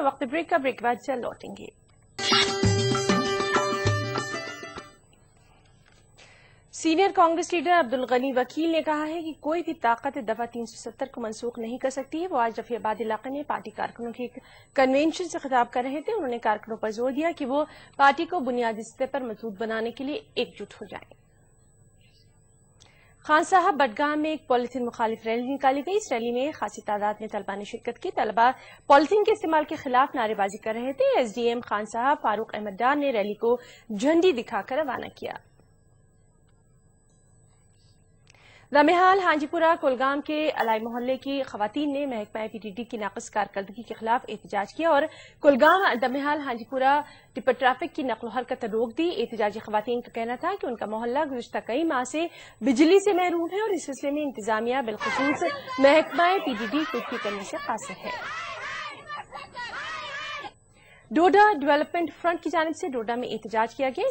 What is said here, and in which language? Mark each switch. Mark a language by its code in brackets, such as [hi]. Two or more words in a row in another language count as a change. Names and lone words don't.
[ur] وقت بریک کا، بریک بعد جلد لوٹیں گے۔ سینیئر کانگریس لیڈر عبدل غنی وکیل نے کہا ہے کہ کوئی بھی طاقت دفعہ 370 کو منسوخ نہیں کر سکتی ہے. وہ آج رفیع آباد علاقے میں پارٹی کارکنوں کے ایک کنونشن سے خطاب کر رہے تھے. انہوں نے کارکنوں پر زور دیا کہ وہ پارٹی کو بنیادی سطح پر مضبوط بنانے کے لیے ایک جٹ ہو جائیں. خان صاحب بڈگام میں ایک پولیتھین مخالف ریلی نکالی گئی. اس ریلی میں خاصی تعداد میں طلبہ نے شرکت کی. طلبہ پولیتھین کے استعمال کے خلاف نعرے بازی کر رہے تھے. ایس ڈی ایم خان صاحب فاروق احمد ڈار نے ریلی کو جھنڈی دکھا کر روانہ کیا. دمحال ہانجی پورہ کولگام کے علائی محلے کی خواتین نے محکمہ پی ڈی ڈی کی ناقص کارکردگی کے خلاف احتجاج کیا اور کولگام دمحال ہانجی پورہ ٹپر ٹریفک کی نقل و حرکت روک دی. احتجاجی خواتین کا کہنا تھا کہ ان کا محلہ گزشتہ کئی ماہ سے بجلی سے محروم ہے اور اس سلسلے میں انتظامیہ بالخصوص محکمہ پی ڈی ڈی کچھ بھی کرنے سے قاصر ہے. ڈوڈا ڈیولپمنٹ فرنٹ کی جانب سے ڈوڈا میں احتجاج کیا گیا.